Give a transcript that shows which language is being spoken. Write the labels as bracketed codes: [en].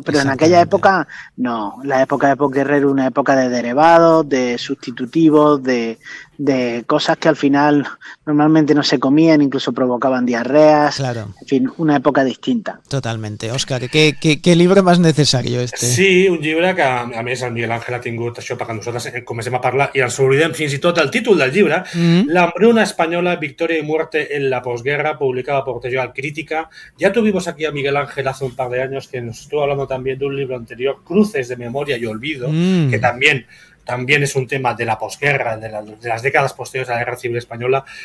[es] Pero en aquella época, no. La época de Epoch Guerrero, una época de derivados, de sustitutivos, de cosas que al final normalmente no se comían, incluso provocaban diarreas. Claro. En fin, una época distinta. Totalmente. Òscar, ¿qué libro más necesario este? [ca] Sí, un llibre que, a més, el Miguel Ángel ha tingut això perquè nosaltres comencem a parlar i ens oblidem fins i tot el títol del llibre. [es] L'Hambruna Española, Victoria y Muerte en la Posguerra, publicada por Tejal Crítica. Ya tuvimos aquí a Miguel Ángel hace un par de años, que nos estuvo hablando también de un libro anterior, Cruces de Memoria y Olvido, que también es un tema de la posguerra, de las décadas posteriores a la Guerra Civil Española.